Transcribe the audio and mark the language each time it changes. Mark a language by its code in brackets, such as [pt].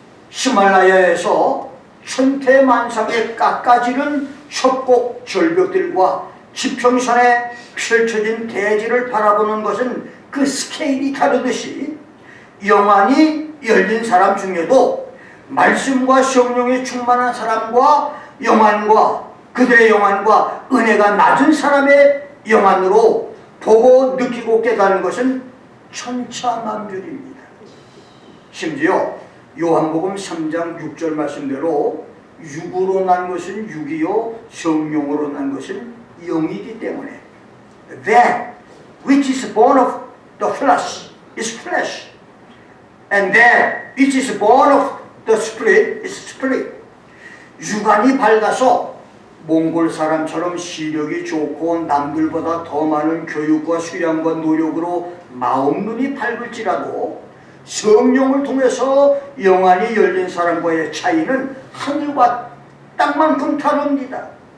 [ko] 히말라야에서 천태만상에 깎아지는 협곡 절벽들과 지평선에 펼쳐진 대지를 바라보는 것은 그 스케일이 다르듯이 영안이 열린 사람 중에도 말씀과 성령이 충만한 사람과 영안과 그들의 영안과 은혜가 낮은 사람의 영안으로 보고 느끼고 깨닫는 것은 천차만별입니다. 심지어 요한복음 3장 6절 말씀대로 육으로 난 것은 육이요 성령으로 난 것은 영이기 때문에 [en] That which is born of the flesh is flesh and that which is born of the spirit is spirit. [ko] 육안이 밝아서 몽골 사람처럼 시력이 좋고 남들보다 더 많은 교육과 수양과 노력으로 마음 눈이 밝을지라도 성령을 통해서 영안이 열린 사람과의 차이는 하늘과 땅만큼 다릅니다.